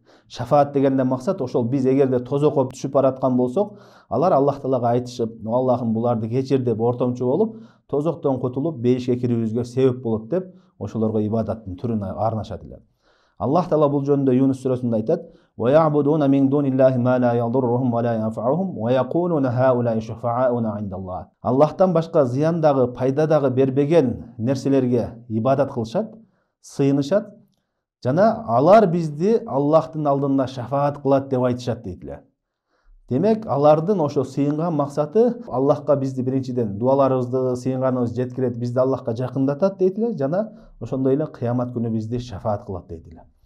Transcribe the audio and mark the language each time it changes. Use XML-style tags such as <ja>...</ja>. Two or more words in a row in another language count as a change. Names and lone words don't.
<ky>Шафаат дегенде максат ошол биз эгерде тозокко түшүп бараткан болсок, алар Аллах Таалага айтышып, Аллахым буларды кечир деп ортомчу болуп, тозоктон кутулуп бейишке кирүүбүзгө себеп болот деп ошолорго ибадаттын түрүн арнашат эле. Аллах Таала бул жөнүндө Юнус сүрөсүндө айтат:</ky> <ar>"ويعبدون من دون الله ما لا يضرهم ولا ينفعهم ويقولون هؤلاء شفعاؤنا عند الله."</ar> <ky>Аллахтан башка зыяндагы, пайдадагы бербеген нерселерге ибадат кылышат, сыйынышат, жана алар бизди Аллахтын алдында шафаат кылат деп айтышат дейт эле. Демек, алардын ошо сыйынган максаты Аллахка бизди биринчиден дуаларыбызды сыйынганыбыз жеткирет, бизди Аллахка жакындатат дейт эле, жана ошондой эле кыямат күнү бизди шафаат кылат дейт эле.</ky>